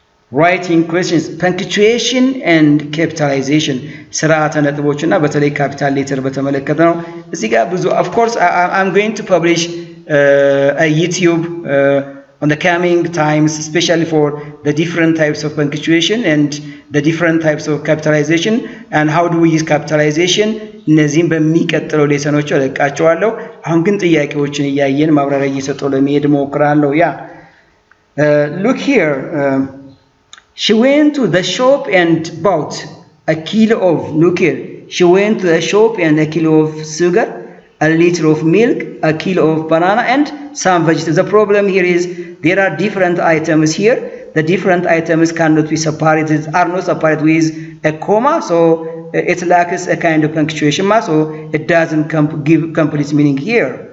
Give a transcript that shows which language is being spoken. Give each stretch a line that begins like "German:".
English: writing questions punctuation and capitalization
Amharic: ስርዓተ ነጥቦች እና በተለይ ካፒታል ሌተር በተመለከተ ነው። እዚህ ጋር ብዙ
English: of course I'm going to publish a YouTube on the coming times, especially for the different types of punctuation and the different types of capitalization and how do we use capitalization.
Amharic: እነዚህም በሚቀጥለው ሌሰኖች እለቃቸዋለሁ። አሁን ግን ጥያቄዎችን እያየን ማብራሪያ እየሰጠው ለመሄድ እሞክራለሁ።
English: Look here. She went to the shop and bought a kilo of, look here, she went to the shop and a kilo of sugar, a liter of milk, a kilo of banana and some vegetables. The problem here is there are different items here. The different items cannot be separated, are not separated with a comma, so it lacks a kind of punctuation mark, so it doesn't give complete meaning here.